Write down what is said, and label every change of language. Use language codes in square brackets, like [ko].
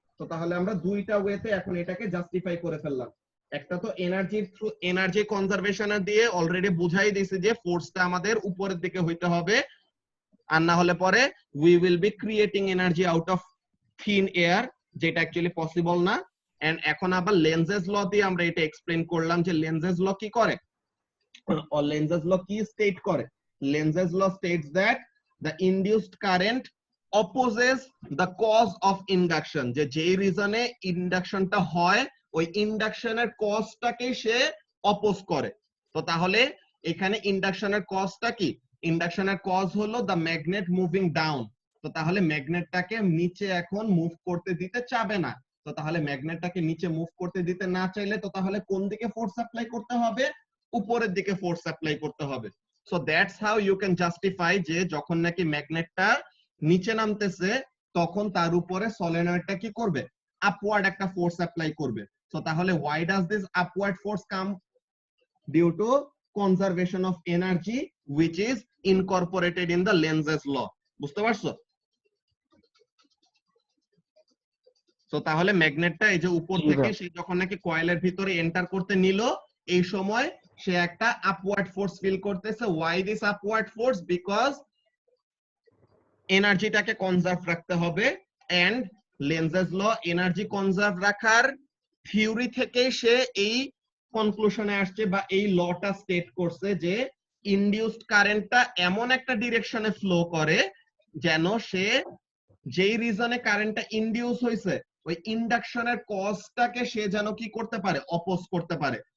[bn] তো তাহলে আমরা দুইটা ওয়েতে এখন এটাকে জাস্টিফাই করে ফেললাম। একটা তো এনার্জির থ্রু এনার্জি কনজারভেশন দিয়ে অলরেডি বুঝাই দিয়েছে যে ফোর্সটা আমাদের উপরের দিকে হইতে হবে, আর না হলে পরে [en] we will be creating energy out of thin air, [bn] যেটা অ্যাকচুয়ালি পসিবল না। এন্ড এখন আবার লেন্সেস ল দিয়ে আমরা এটা এক্সপ্লেন করলাম যে লেন্সেস ল কি করে, or Lenz's law কি স্টেট করে। [en] Lenz's law states that the induced current opposes the cause of induction, [bn] যে যেই রিজনে ইন্ডাকশনটা হয় ওই ইন্ডাকশনের কজটাকে সে অপোজ করে। তো তাহলে এখানে ইন্ডাকশনের কজটা কি, ইন্ডাকশনের কজ হলো [en] The magnet moving down. [bn] তো তাহলে ম্যাগনেটটাকে নিচে এখন মুভ করতে দিতে চাবে না। তো তাহলে ম্যাগনেটটাকে নিচে মুভ করতে দিতে না চাইলে তো তাহলে কোন দিকে ফোর্স অ্যাপ্লাই করতে হবে, উপরের দিকে ফোর্স অ্যাপ্লাই করতে হবে। [en] so that's how you can justify [bn] যে যখন নাকি ম্যাগনেটটা নিচে নামতেছে তখন তার উপরে সলিনয়েডটা কি করবে, আপওয়ার্ড একটা ফোর্স অ্যাপ্লাই করবে। [en] So তাহলে why does this upward force come? Due to conservation of energy which is incorporated in the Lenz's law. [bn] বুঝতে পারছো? সো তাহলে ম্যাগনেটটা এই যে উপর থেকে সে যখন নাকি কয়েলের ভিতরে এন্টার করতে নিল এই সময় সে একটা আপওয়ার্ড ফোর্স ফিল করতেছে। [en] why this upward force? because [bn] এনার্জিটাকে conserve রাখতে হবে, and lenses law energy conserve রাখার থিওরি থেকে সে এই কনক্লুশনে আসছে বা এই লটা স্টেট করছে যে ইনডিউসড কারেন্টটা এমন একটা ডিরেকশনে ফ্লো করে যেন সে যেই রিজনে কারেন্টটা ইনডিউস হয়েছে ওই ইন্ডাকশনের কজটাকে সে যেন কি করতে পারে, অপোজ করতে পারে।